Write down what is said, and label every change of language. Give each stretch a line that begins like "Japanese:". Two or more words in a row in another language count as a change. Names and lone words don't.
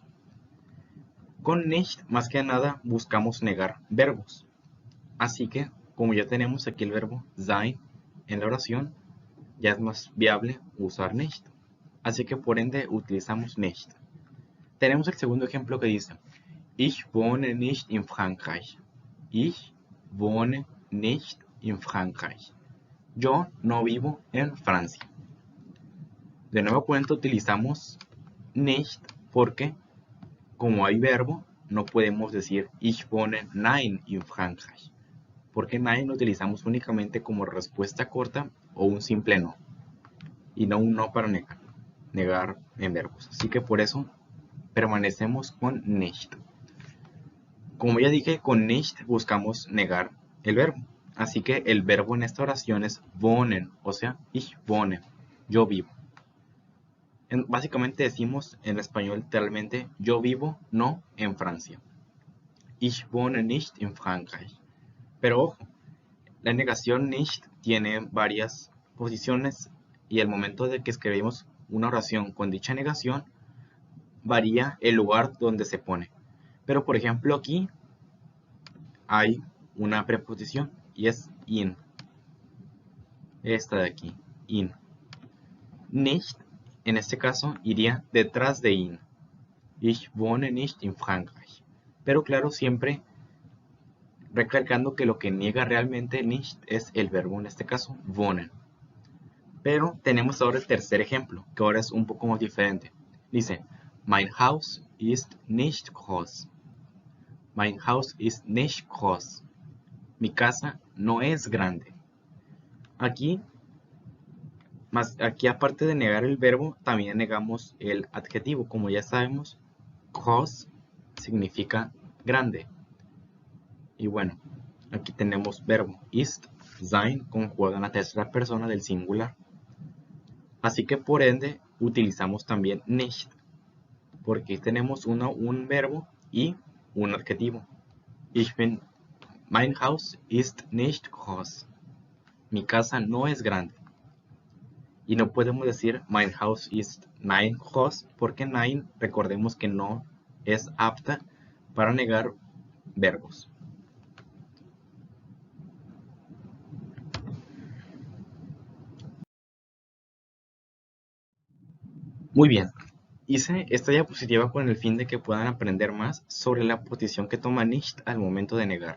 Spanish: Con nicht más que nada buscamos negar verbos, así que como ya tenemos aquí el verbo sein en la oración, ya es más viable usar nicht. Así que por ende utilizamos nicht. Tenemos el segundo ejemplo que dice,
German: Ich wohne nicht in Frankreich. Ich wohne nicht in Frankreich.
Spanish: Yo no vivo en Francia. De nuevo cuenta utilizamos nicht porque como hay verbo, no podemos decir
German: Ich wohne nein in Frankreich.
Spanish: Porque nein lo utilizamos únicamente como respuesta corta o un simple no. Y no un no para negar en verbos. Así que por eso permanecemos con nicht. Como ya dije, con nicht buscamos negar el verbo. Así que el verbo en esta oración es wohnen, o sea,
German: ich wohne,
Spanish: yo vivo. Básicamente decimos en español literalmente, yo vivo no en Francia.
German: Ich wohne nicht in Frankreich.
Spanish: Pero ojo, la negación nicht tiene varias preposiciones y el momento de que escribimos una oración con dicha negación, varía el lugar donde se pone. Pero por ejemplo aquí hay una preposición y es in. Esta de aquí, in. Nicht, en este caso, iría detrás de in.
German: Ich wohne nicht in Frankreich.
Spanish: Pero claro, siempre recalcando que lo que niega realmente nicht es el verbo, en este caso, wohnen. Pero tenemos ahora el tercer ejemplo, que ahora es un poco más diferente. Dice,
German: mein Haus ist nicht groß. Mein Haus ist nicht groß.
Spanish: Mi casa no es grande. Aquí aparte de negar el verbo, también negamos el adjetivo. Como ya sabemos, groß significa grande. Y bueno, aquí tenemos verbo ist, sein, conjuga en la tercera persona del singular. Así que por ende utilizamos también nicht, porque tenemos un verbo y un adjetivo.
German: Mein Haus ist nicht groß.
Spanish: Mi casa no es grande. Y no podemos decir
German: mein Haus ist nein groß,
Spanish: porque nein, recordemos que no es apta para negar verbos. Muy bien, hice esta diapositiva con el fin de que puedan aprender más sobre la posición que toma nicht al momento de negar.